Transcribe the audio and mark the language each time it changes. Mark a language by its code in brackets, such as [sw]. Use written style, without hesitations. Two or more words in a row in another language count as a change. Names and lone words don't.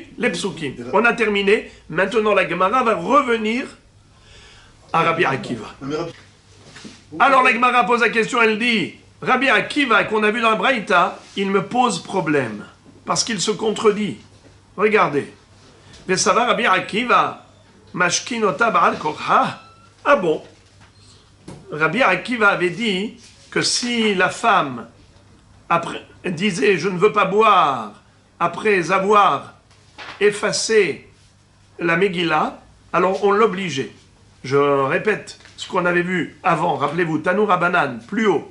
[fr] Les psukim. On a terminé. Maintenant, la Gemara va revenir à Rabbi Akiva. Alors, la Gemara pose la question, elle dit, Rabbi Akiva, qu'on a vu dans la Braïta, il me pose problème, parce qu'il se contredit. Regardez. Mais ça va, [he] Rabbi Akiva, משקינותה בעל כרחה. [fr] Ah bon? Rabbi Akiva avait dit que si la femme disait « je ne veux pas boire » après avoir effacé la Megillah, alors on l'obligeait. Je répète ce qu'on avait vu avant, rappelez-vous, [he] תנו רבנן, [fr] plus haut.